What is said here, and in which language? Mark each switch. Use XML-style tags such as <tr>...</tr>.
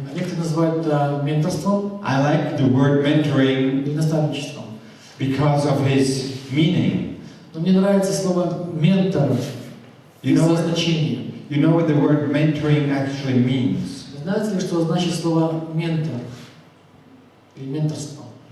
<ru>А некоторые называют менторством</ru> <en>I like the word mentoring</en> <ru>или наставничеством.</ru> <en>because of its meaning.</en> <ru>Но мне нравится слово «ментор» из-за значения.</ru> <en>You know what the word mentoring actually means?</en> <ru>Знаете ли, что значит слово «ментор» или «менторство»?</ru>